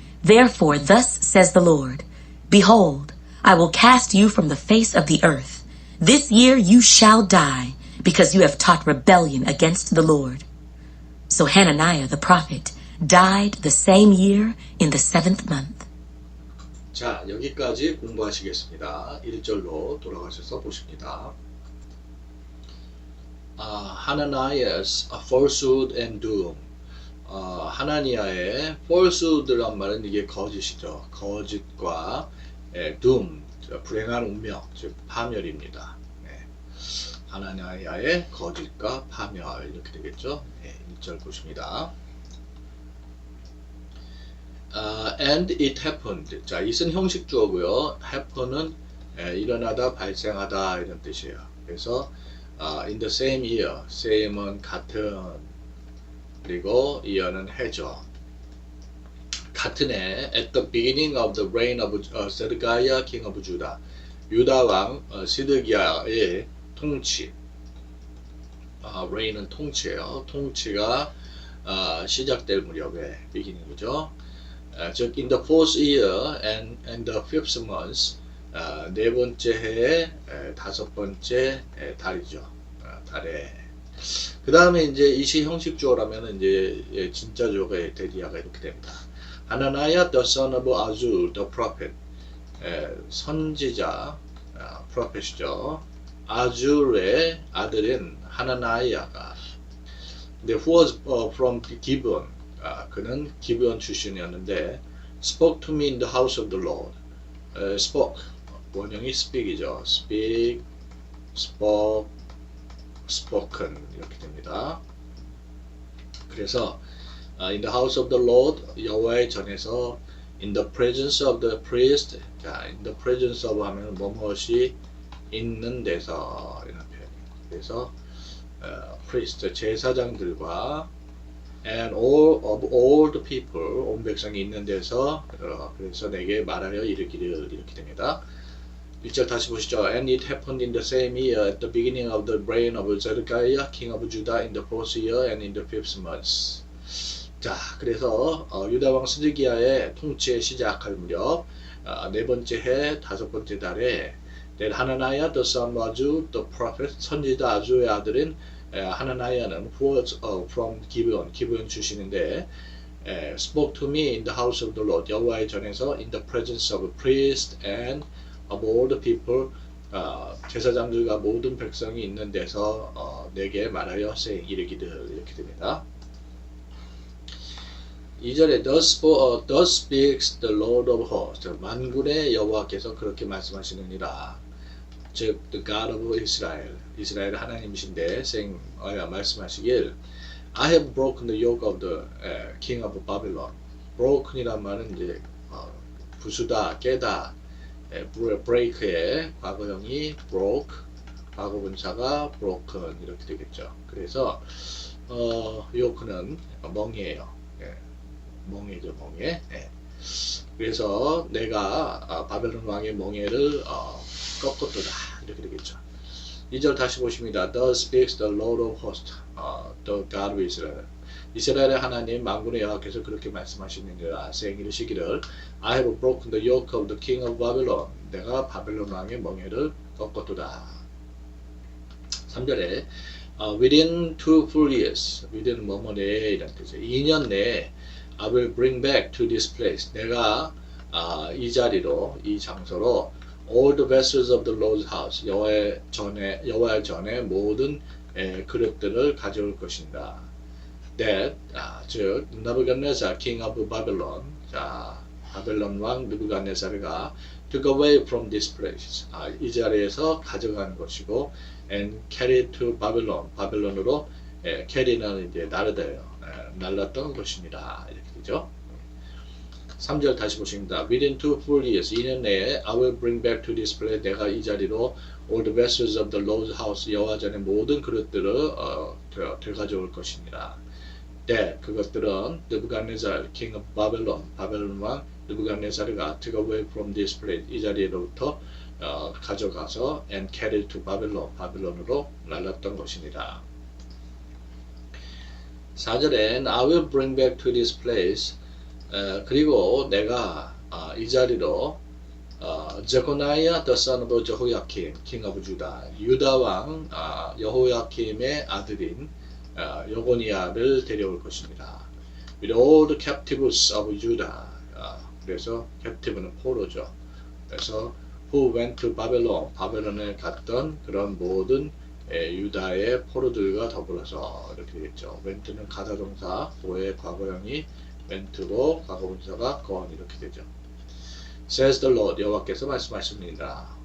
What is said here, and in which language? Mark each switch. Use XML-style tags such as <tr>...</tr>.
<en>Therefore thus says the Lord, Behold, I will cast you from the face of the earth. This year you shall die, because you have taught rebellion against the Lord. So Hananiah the prophet died the same year in the 7th month.</en> <ko>자, 여기까지 공부하시겠습니다. 1절로 돌아가셔서 보십니다.</ko> <en>Hananiah's falsehood and doom.</en> <ko>하나니아의 falsehood란 말은 이게 거짓이죠. 거짓과 doom, 불행한 운명, 즉 파멸입니다. 하나니아의 거짓과 파멸 이렇게 되겠죠. 1절 보십니다. And it happened. 자, it은 형식 주어고요. happen은 일어나다, 발생하다 이런 뜻이에요. 그래서</ko> <en>in the same year,</en> <ko>same은 같은, 그리고 year는 해죠. 같은 해,</ko> <en>at the beginning of the reign of Zedekiah, king of Judah.</en> <ko>유다 왕 시드기야의 통치. reign은 통치예요. 통치가 시작될 무렵에 beginning이죠.</ko> <en>즉 in the 4th year and the 5th month,</en> <ko>네 번째 해의 5번째 달이죠. 달에. 그 다음에 이제 이시 형식 주어라면 이제 진짜 주어가 데디아가 이렇게 됩니다.</ko> <en>Hananiah the son of Azur the prophet, 선지자, prophet이죠.</en> <ko>아줄의 아들인 하나나이아가,</ko> <en>who was from Gibeon,</en> <ko>그는 기브온 출신이었는데,</ko> <en>spoke to me in the house of the Lord. spoke,</en> <ko>원형이 speak이죠.</ko> <en>speak, spoke, spoken</en> <ko>이렇게 됩니다.</ko> <en>그래서 in the house of the Lord</en> <ko>여호와의 전에서</ko> <en>in the presence of the priest 자 in the presence of</en> <ko>하면 무엇이 있는 데서 이런 표현이에요. 그래서 priest 제사장들과</ko> <en>and all the people</en> <ko>온 백성이 있는 데서 그래서 내게 말하여 이르기를 이렇게 됩니다. 1절 다시 보시죠.</ko> <en>And it happened in the same year at the beginning of the reign of Zedekiah king of Judah in the fourth year and in the fifth month.</en> <ko>자, 그래서 유다 왕 스드기야의 통치의 시작할 무렵 네 번째 해 다섯 번째 달에</ko> <en>that Hananiah the son of Azu the prophet</en> <ko>선지자 아주의 아들인 하나나야는</ko> <en>who was from</en> <ko>기브온 출신인데</ko> <en>spoke to me in the house of the Lord</en> <ko>여호와의 전에서</ko> <en>in the presence of priest and of all the people</en> <ko>제사장들과 모든 백성이 있는 데서 내게 말하여 이르기를 이렇게 됩니다.</ko> <en>2절에 thus speaks the Lord of hosts</en> <ko>만군의 여호와께서 그렇게 말씀하시느니라 즉</ko> <en>the God of Israel</en> <ko>이스라엘 하나님이신데 말씀하시길</ko> <en>I have broken the yoke of the king of Babylon broken</en> <ko>이란 말은 이제 부수다 깨다</ko> <en>break</en> <ko>의 과거형이</ko> <en>broke 과거분사가 broken</en> <ko>이렇게 되겠죠. 그래서 yoke는 멍이에요. 멍에죠, 멍에. 그래서 내가 바벨론 왕의 멍에를 꺾었도다 이렇게 되겠죠. 2절 다시 보십니다.</ko> <en>Thus speaks the Lord of hosts, the God of Israel.</en> <ko>이스라엘의 하나님 만군의 여호와께서 그렇게 말씀하시느니라 이르시기를</ko> <en>I have broken the yoke of the king of Babylon.</en> <ko>내가 바벨론 왕의 멍에를 꺾었도다. 3절에</ko> <en>within 2 full years,</en> <ko>within 뭐뭐 내에 이런 뜻이에요. 2년 내에</ko> <en>I will bring back to this place.</en> <ko>내가 이 자리로 이 장소로</ko> <en>all the vessels of the Lord's house.</en> <ko>여호와의 전에 모든 그릇들을 가져올 것인다.</ko> <en>That 즉 느부갓네살 king of Babylon.</en> <ko>자 바벨론 왕 느부갓네살가</ko> <en>took away from this place.</en> <ko>이 자리에서 가져가는 것이고</ko> <en>and carried to Babylon.</en> <ko>바벨론으로 carry는 이제 나르다예요. 날랐던 것입니다. 이렇게 되죠. 3절 다시 보십니다.</ko> <en>Within 2 full years,</en> <ko>2년 내에</ko> <en>I will bring back to this place.</en> <ko>내가 이 자리로</ko> <en>all the vessels of the Lord's house</en> <ko>여호와 전의 모든 그릇들을 되가져올 것입니다.</ko> <en>That</en> <ko>그것들은 느부갓네살</ko> <en>king of Babylon</en> <ko>바벨론 왕 느부갓네살가</ko> <en>took away from this place</en> <ko>이 자리로부터 가져가서</ko> <en>and carried to Babylon</en> <ko>바벨론으로 날랐던 것입니다. 4절엔</ko> <en>I will bring back to this place</en> <ko>그리고 내가 이 자리로 제코나이아</ko> <en>the son of Jehoiakim king of Judah</en> <ko>유다 왕 여호야킴의 아들인 여고니아를 데려올 것입니다.</ko> <en>With all the captives of Judah 그래서 captive는</en> <ko>포로죠. 그래서</ko> <en>who went to Babylon</en> <ko>바벨론에 갔던 그런 모든 유다의 포로들과 더불어서 이렇게 되겠죠. went는 가사동사, 고의 과거형이 went고 과거분사가 gone 이렇게 되죠.</ko> <en>Says the Lord</en> <ko>여호와께서 말씀하십니다.</ko>